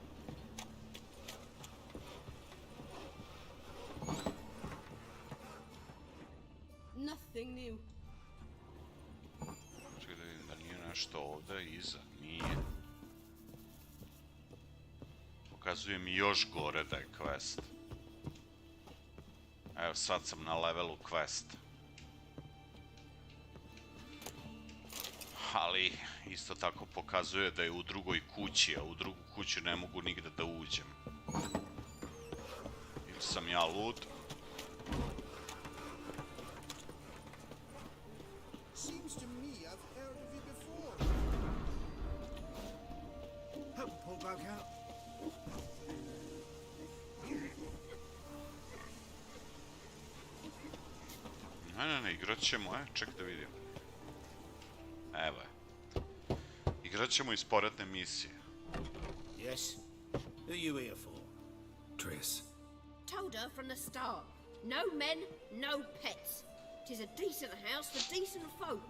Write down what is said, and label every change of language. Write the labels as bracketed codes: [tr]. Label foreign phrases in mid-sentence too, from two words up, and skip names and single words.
[en] Nothing new. [hr] Čekaj da vidim da nije nešto ovdje iza, nije. Pokazuje mi još gore da je quest. Evo sad sam na levelu quest. Ali isto tako pokazuje da je u drugoj kući, a u drugu kuću ne mogu nigde da uđem. Ili sam ja lud? [en] Seems to me I've heard of you before. Help pull back out. [hr] Ne, igrat ćemo, ček da vidim. Evo je. Igrat ćemo i sporedne misije. [en] Yes? Who you here for? Triss. Told her from the start. No men, no pets. 'Tis a decent house for decent folk.